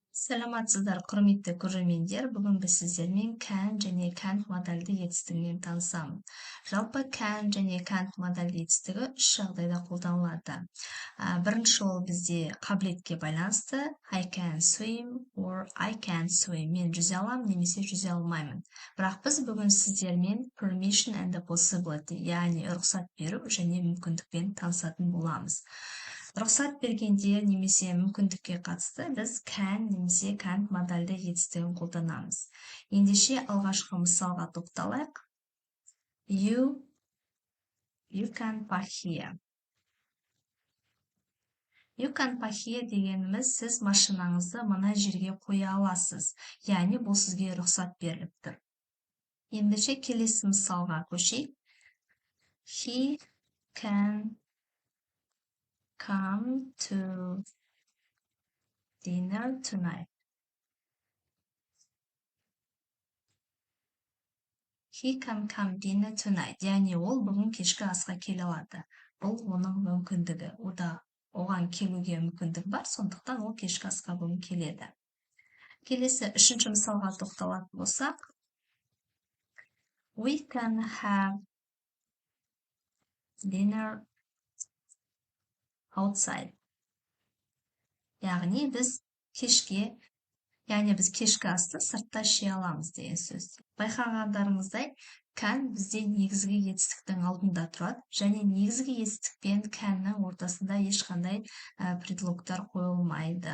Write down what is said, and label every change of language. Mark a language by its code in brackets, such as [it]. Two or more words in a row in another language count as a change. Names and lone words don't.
[kk] Саламатсыздар, құрметті көрермендер. Бүгін біз сіздермен can және can't модальді етістігімен танысамыз. Жалпы can және can't модальді етістігі үш жағдайда қолданылады. Бірінші ол бізде қабілетке байланысты [en] I can swim or I can't swim. [kk] Мен жүзе аламын немесе жүзе алмаймын. Бірақ біз бүгін сіздермен [en] permission and the possibility, [kk] яғни рұқсат беру және мүмкіндікпен танысатын боламыз. Рұқсат бергенде немесе мүмкіндікке қатысты біз can немесе can't модальді етістігін қолданамыз. Ендеше алғашқы мысалға тоқталайық. [en] You can park here. You can park here [kk] дегеніміз сіз машинаңызды мына жерге қоя аласыз. Яғни бұл сізге рұқсат беріліп тұр. Ендеше келесі мысалға көшейік. [en] He can come to dinner tonight. He can come dinner tonight. [kk] Яғни ол бүгін кешкі асқа келе алады. Бұл оның мүмкіндігі. Оған келуге мүмкіндік бар, сондықтан ол кешкі асқа бүгін келеді. Келесі үшінші мысалға тоқталатын болсақ. [en] We can have dinner outside. [kk] Яғни біз кешкі асты сыртта іше аламыз деген сөз. Байқағандарыңыздай, can бізде негізгі етістіктің алдында тұрады, және негізгі етістік пен can'ның ортасында ешқандай предлогтар қойылмайды.